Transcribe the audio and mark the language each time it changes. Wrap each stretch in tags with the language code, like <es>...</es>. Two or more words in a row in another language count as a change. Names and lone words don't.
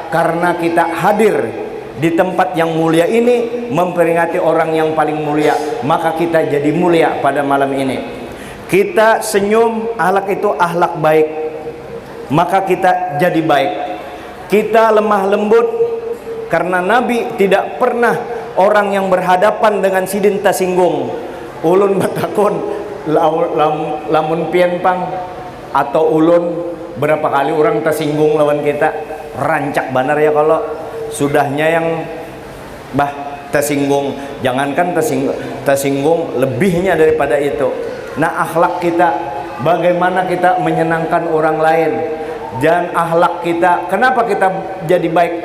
<id>Karena kita hadir di tempat yang mulia ini memperingati orang yang paling mulia, maka kita jadi mulia pada malam ini. Kita senyum, akhlak itu akhlak baik, maka kita jadi baik. Kita lemah lembut, karena Nabi tidak pernah orang yang berhadapan dengan sidin tersinggung.</id> <bjn>Ulun batakon lamun pian pang atau ulun berapa kali orang tersinggung lawan kita, rancak benar ya kalau sudahnya yang tersinggung.</bjn> <id>Jangankan tersinggung, lebihnya daripada itu. Nah, akhlak kita, bagaimana kita menyenangkan orang lain. Dan akhlak kita, kenapa kita jadi baik?</id>